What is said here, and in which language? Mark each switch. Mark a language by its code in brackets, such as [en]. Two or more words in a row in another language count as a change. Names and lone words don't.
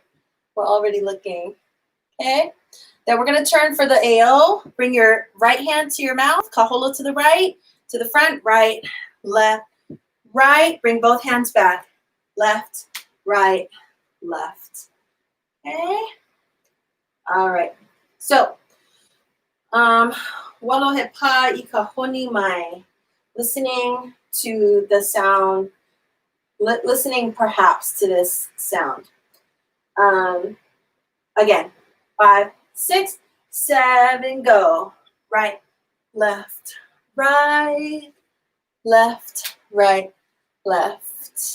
[en] We're already looking, okay? Then we're gonna turn for the AO. Bring your right hand to your mouth, kaholo to the right, to the front, right, left, right. Bring both hands back, left, right, left. Okay? All right. So, [haw] walohe pa I kahoni mai. [en] Listening to the sound, listening perhaps to this sound. Again, 5, 6, 7, go. Right, left, right, left, right, left.